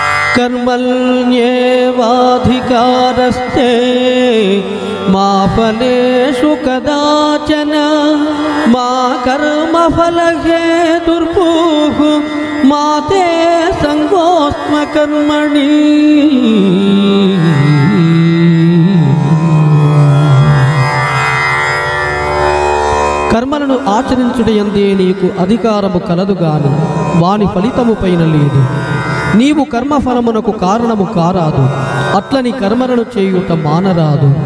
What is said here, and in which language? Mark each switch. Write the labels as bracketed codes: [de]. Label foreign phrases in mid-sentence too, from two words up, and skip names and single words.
[sa] कर्मण्येवाधिकारस्ते मा फलेषु कदाचन मा कर्मफलहेतुर्भूः मा ते संगोऽस्म कर्मणि। [te] కర్మలను ఆచరించుటయందే నీకు అధికారము కలదు గాని వాని ఫలితము పైన లేదు. నీవు కర్మఫలమునకు కారణము కారాదు, అట్లని కర్మలను చేయుట మానరాదు.